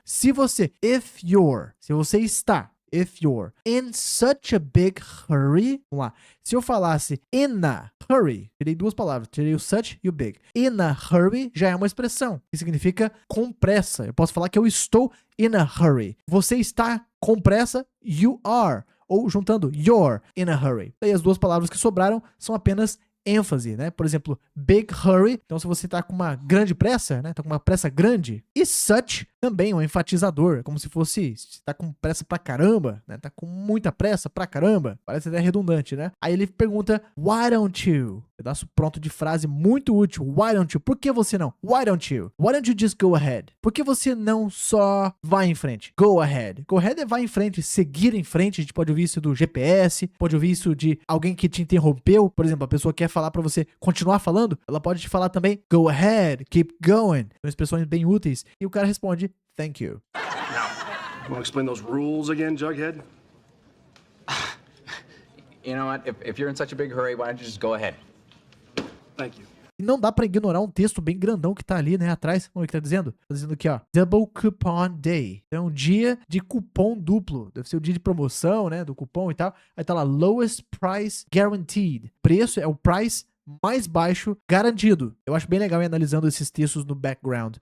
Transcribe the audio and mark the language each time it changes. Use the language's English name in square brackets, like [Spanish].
[Portuguese] Se você está, [English] if you're in such a big hurry, [Portuguese] vamos lá. Se eu falasse [English] in a hurry, [Portuguese] tirei duas palavras, tirei o such e o big. [English] In a hurry [Portuguese] já é uma expressão, que significa com pressa. Eu posso falar que eu estou [English] in a hurry. [Portuguese] Você está com pressa, [English] you are. [Portuguese] Ou juntando [English] you're in a hurry. [Portuguese] Daí as duas palavras que sobraram são apenas ênfase, né? Por exemplo, [English] big hurry. [Portuguese] Então, se você tá com uma grande pressa, né? Tá com uma pressa grande. E such também um enfatizador. É como se fosse, você tá com pressa pra caramba, né? Tá com muita pressa pra caramba. Parece até redundante, né? Aí ele pergunta, [English] why don't you? [Portuguese] Pedaço pronto de frase muito útil. [English] Why don't you? [Portuguese] Por que você não? [English] Why don't you? Why don't you just go ahead? [Portuguese] Por que você não só vai em frente? [English] Go ahead. Go ahead [Portuguese] é vai em frente, seguir em frente. A gente pode ouvir isso do GPS, pode ouvir isso de alguém que te interrompeu. Por exemplo, a pessoa quer falar pra você continuar falando, ela pode te falar também [English] go ahead, keep going. [Portuguese] São expressões bem úteis. E o cara responde [English] thank you. Now, want to explain those rules again, Jughead? You know what? If you're in such a big hurry, why don't you just go ahead? Thank you. [Portuguese] E não dá pra ignorar um texto bem grandão que tá ali, né, atrás. Vamos ver o que tá dizendo? Tá dizendo aqui, ó. Double Coupon Day. Então, dia de cupom duplo. Deve ser o dia de promoção, né, do cupom e tal. Aí tá lá, [English] Lowest Price Guaranteed. [Portuguese] Preço é o price mais baixo garantido. Eu acho bem legal ir analisando esses textos no background.